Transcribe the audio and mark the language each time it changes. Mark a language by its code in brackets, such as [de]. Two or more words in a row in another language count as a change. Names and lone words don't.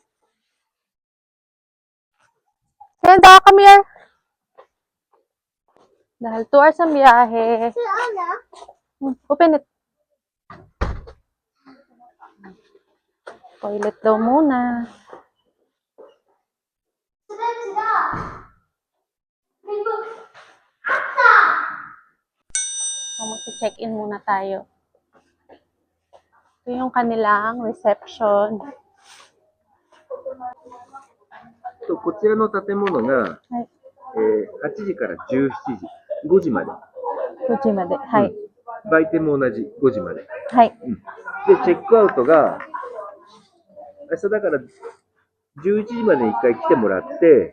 [en] Kenda, come here. [tl] Dahil 2 hours ang biyahe. [en] Open it. [tl] Toilet daw muna. So, mag-check-in muna tayo. Ito yung kanilang reception. [ja] こちらの建物が、はい。 8時から17時、5時まで。 5時まで。はい。売店も同じ5時まで。はい。で、チェックアウトが、明日だから11時までに1回来てもらって、